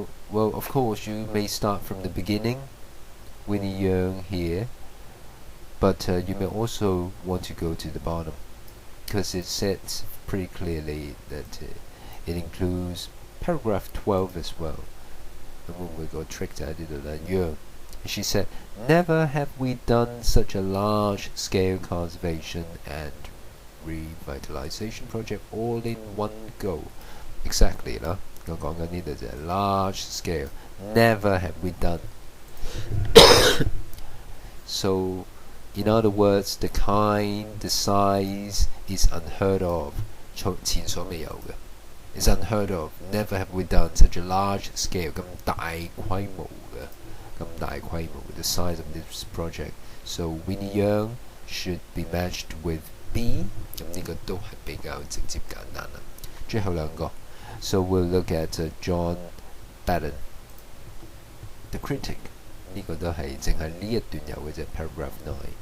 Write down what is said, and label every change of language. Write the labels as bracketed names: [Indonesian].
[English] Well, of course, you may start from the beginning, Winnie Young here, but you may also want to go to the bottom, because it says pretty clearly that it includes paragraph 12 as well. And when we got tricked at it, Young. She said, never have we done such a large-scale conservation and revitalization project all in one go. [Cantonese] Exactly 啦，我講緊呢度就係 large scale. [English] Never have we done. So, in other words, the kind, the size is unheard of. [Cantonese] 前所未有嘅 [English] is unheard of. Never have we done such a large scale. [Cantonese] 咁大規模嘅 [English] the size of this project. So Winnie Young should be matched with B. [Cantonese] 咁呢個都係比較直接簡單啦。最後兩個。 [English] So we'll look at John Batten, the critic。 [Cantonese] 呢個都係淨係呢一段有嘅啫 paragraph 9。